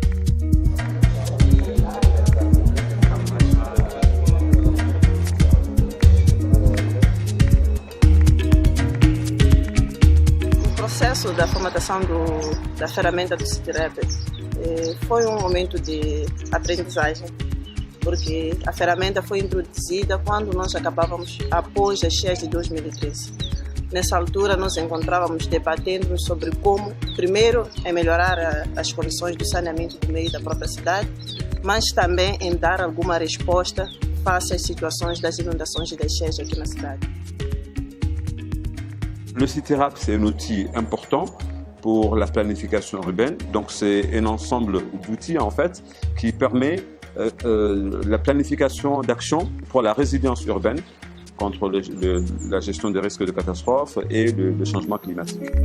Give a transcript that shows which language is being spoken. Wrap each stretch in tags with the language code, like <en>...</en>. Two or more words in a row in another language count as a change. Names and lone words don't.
<pt>O processo da formatação da ferramenta do CITREP foi um momento de aprendizagem, porque a ferramenta foi introduzida quando nós acabávamos após as cheias de 2013. Nessa altura nós encontrávamos debatendo sobre como, primeiro, melhorar as condições do saneamento do meio da própria cidade, mas também em dar alguma resposta face às situações das inondações e das cheias aqui na cidade.</pt> <fr>Le CITERAP, c'est un outil important pour la planification urbaine. Donc, c'est un ensemble d'outils, en fait, qui permet la planification d'actions pour la résilience urbaine contre la gestion des risques de catastrophes et le changement climatique.</fr>